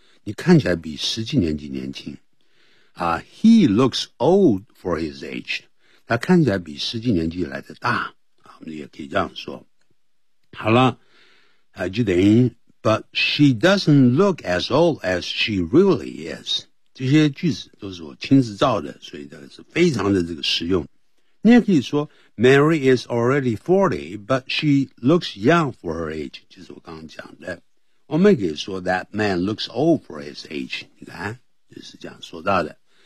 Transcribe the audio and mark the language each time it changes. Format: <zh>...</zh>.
<zh>你看起来比实际年纪年轻。</zh> <en>He looks old for his age.</en> <zh>他看起来比实际年纪来得大。我们也可以这样说。好了。就等于</zh> <en>but she doesn't look as old as she really is.</en> <zh>这些句子都是我亲自造的所以这是非常的这个实用。你也可以说</zh> <en>Mary is already 40, but she looks young for her age,</en> <zh>就是我刚刚讲的。我们可以说</zh> <en>that man looks old for his age,</en> <zh>你看就是这样说到的。</zh>